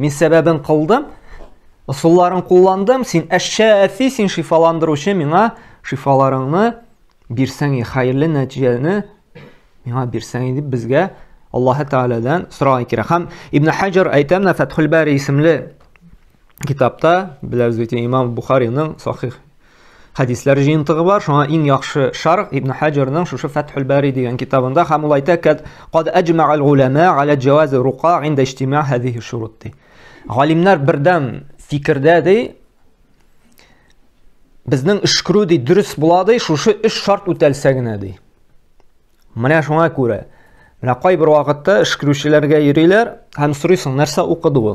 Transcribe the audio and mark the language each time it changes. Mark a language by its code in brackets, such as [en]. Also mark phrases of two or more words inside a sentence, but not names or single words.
[tt] Мин сәбәбен кылдым, ысулларын кулландым, син әш-шафи, син шифаландыручы, миңа шифаларыңны бирсәң, хәерле нәтиҗәне миңа бирсәң иде, безгә Аллаһ Тәгаләдән сорау кирәк. Һәм Ибн Хаҗар әйтәм, Фәтхул Бари исемле китапта, беләбез бит Имам Бухариның сахих хадислар җыентыгы бар. Шуңа иң яхшы шарх Ибн Хаҗарның шушы Фәтхул Бари дигән китабында, һәм ул әйтә, [ar] "قد أجمع العلماء على جواز الرقى عند اجتماع هذه الشروط." [tt] Галимнәр бердәм фикердә ди, безнең эшкерү ди дөрес була ди, шушы 3 шарт үтәлсә генә ди. Менә шуңа күрә, менә кайбер вакытта эшкерүчеләргә йөриләр, һәм сорыйсың, нәрсә укыды ул?